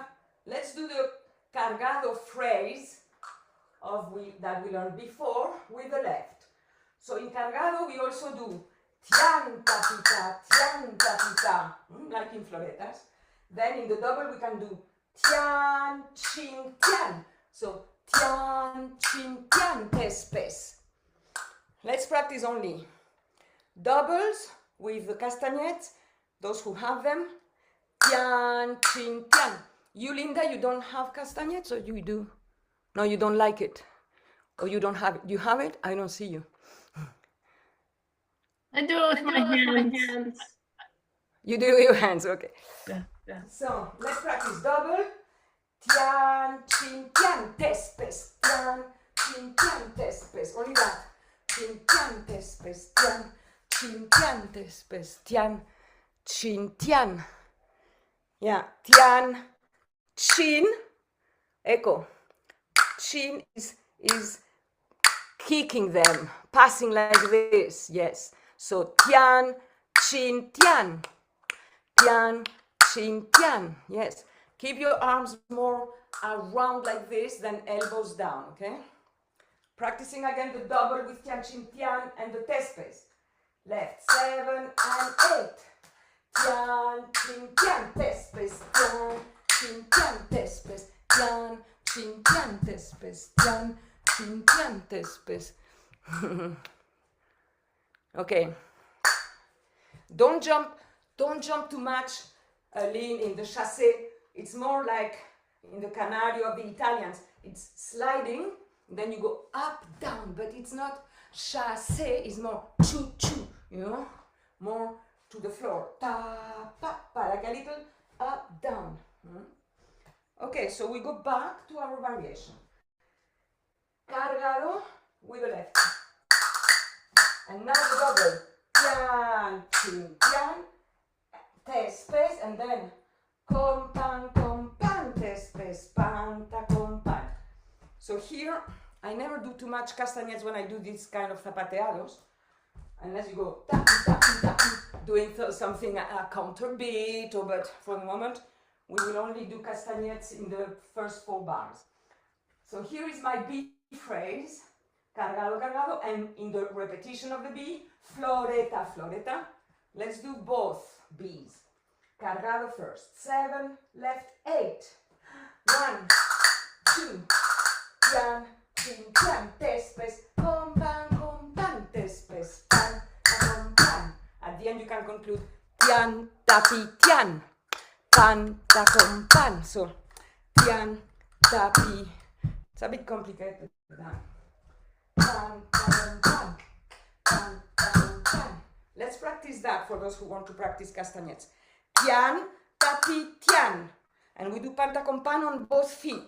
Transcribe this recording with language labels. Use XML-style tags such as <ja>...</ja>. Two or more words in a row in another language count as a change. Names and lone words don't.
<en>let's do the cargado phrase that we learned before with the left. So in cargado we also do tian, ta, pita, like in floretas. Then in the double we can do tian, chin, tian. So tian, chin, tian, tes, pes. Let's practice only doubles with the castanets, those who have them. Tian, chin, tian. You, Linda, you don't have castanets, or you do? No, you don't like it. Or you don't have it. You have it? I don't see you. I do it with my hands. You do with your hands, okay. Yeah. So, let's practice double. Tian, chin, tian, tes, pes. Tian, chin, tian, tes, pes. Only that. Chin, tian, tes, pes. Tian, chin, tian, tes, pes. Tian, chin, tian. Yeah, tian, chin, echo. Chin is kicking them, passing like this, yes. So tian, chin, tian. Tian, chin, tian, yes. Keep your arms more around like this than elbows down, okay? Practicing again the double with tian, chin, tian, and the test pace. Left, 7 and 8. Tian, chin, tian, test pace. Tian, chin, tian, test pace. Tian, chin, tian, test pace. Tian, chin, tian, test pace. Okay. Don't jump too much, lean in the chassé. It's more like in the Canario of the Italians. It's sliding, then you go up, down, but it's not chassé, it's more choo-choo, you know, more to the floor. Ta, pa, pa, like a little up, down. Okay, so we go back to our variation. Cargado with the left. And now the double. Tian, chin, tian, test space, and then compan, test space, panta, compan. So here, I never do too much castanets when I do this kind of zapateados, unless you go doing something, a counter beat, but for the moment, we will only do castanets in the first 4 bars. So here is my B phrase, cargado, cargado, and in the repetition of the B, floreta, floreta. Let's do both B's. Cargado first. 7, left, 8. 1, 2, tian, chin, tian, test pace, compan, test pace, pan, compan. At the end you can conclude tian, tapi, tian, pan, ta, compan. So, tian, tapi. It's a bit complicated. Pan, pan, pan. Pan, pan, pan. Let's practice that for those who want to practice castanets. Tian, tapi, tian. And we do panta con pan on both feet.</en>